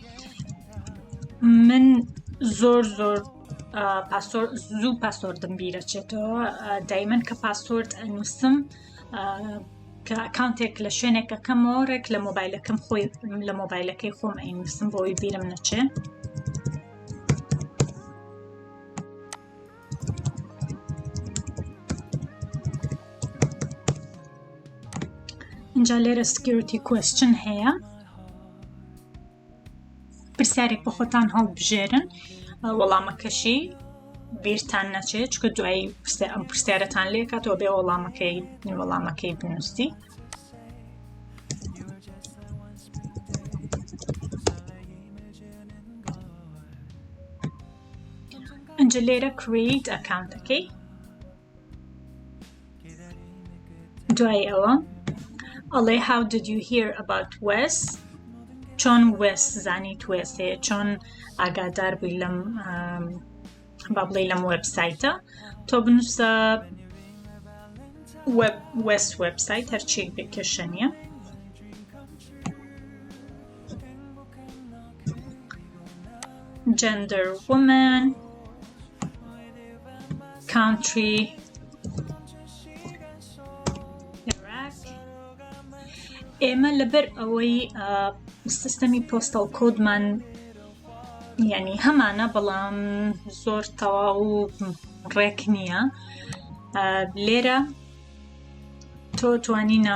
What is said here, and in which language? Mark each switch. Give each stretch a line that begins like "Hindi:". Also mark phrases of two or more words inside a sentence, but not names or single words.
Central Kurdish: من زۆر زوو پاسۆردم بیرەچێتەوە دایمەن کە پاسۆرد ئەنووسم کە ئەکاونتێک لە شوێنێکەکەمەوە ڕێک لە مۆبایلەکەم خۆی لە مۆبایلەکەی خۆم ئەینووسم بۆی بیرم نەچێ اینجا لێرە
English: security question
Central Kurdish: هەیە پرسیارێک بۆ خۆتان هەڵبژێرن وەڵامەکەشی بیرتان نەچێت چکە دوایی ئەم پرسیارەتان لێ کاتەوە بێ وەڵامەکەی بنووسی ئەنجە لێرە
English: create account
Central Kurdish: ەکەی دوای ئەوە ئەڵێ how
English: did you hear about West
Central Kurdish: چۆن West زانیت West هەیە چۆن ئاگادار بووی لەم با بڵێ لەم وێبسایتە تۆ بنووسە website هەرچێک بێ کێشە نییە.
English: gender woman, country Iraq.
Central Kurdish: ئێمە لەبەر ئەوەی سیستەمی پۆستەڵ کۆدمان یعنی هەمانە بەڵام زۆر تەواو ڕێک نییە، لێرە تۆ توانی